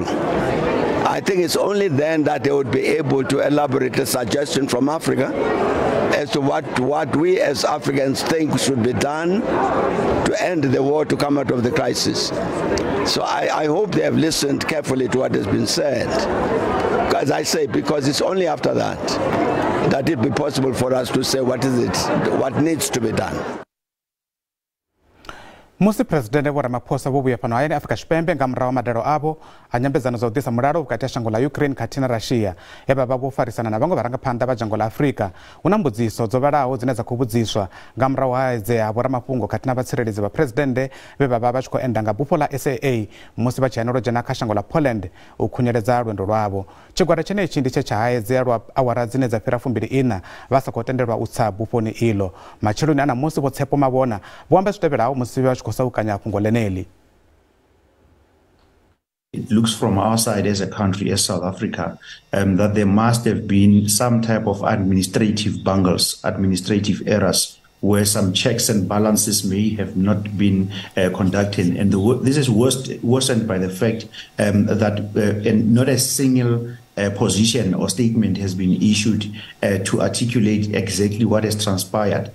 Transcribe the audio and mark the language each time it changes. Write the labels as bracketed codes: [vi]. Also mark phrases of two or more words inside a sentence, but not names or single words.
[en] I think it's only then that they would be able to elaborate a suggestion from Africa as to what we as Africans think should be done to end the war, to come out of the crisis. So I hope they have listened carefully to what has been said. As I say, because it's only after that it will be possible for us to say what needs to be done. [ve] Musi president Vho Ramaphosa vho vhuya fhano hayani Afrika Tshipembe nga murahu madalo avho a nyambedzano dza u ḓisa mulalo vhukati ha shango ḽa Ukraine khathihi na Russia ye vha vha vho farisana na vhaṅwe vharangaphanḓa vha dzhango ḽa Afrika. Hu na mbudziso dzo vhalaho dzine dza khou vhudziswa nga murahu ha edzea Vho Ramafhungo khathihi na vhatsireledzi vha presidennde vhe vha vha vha tshi khou enda nga bufho ḽa SAA musi vha tshi hanelwa dzhena kha shango ḽa Poland u khunyeledza lwendo lwavho. Tshigwada tshenetshi ndi tshe tsha haedzea lwa awara dzine dza fhira 24 vha sa khou tendelwa u tsa bufhoni iḽo. Matsheloni ana musi vho Tshepo Mavhona vho amba zwi tevhelaho musi vha tshi khou saukanya fhungo ḽeneli. [en] It looks from our side as a country, as South Africa, that there must have been some type of administrative bungles, administrative errors, where some checks and balances may have not been conducted. And this is worsened by the fact that not a single position or statement has been issued to articulate exactly what has transpired.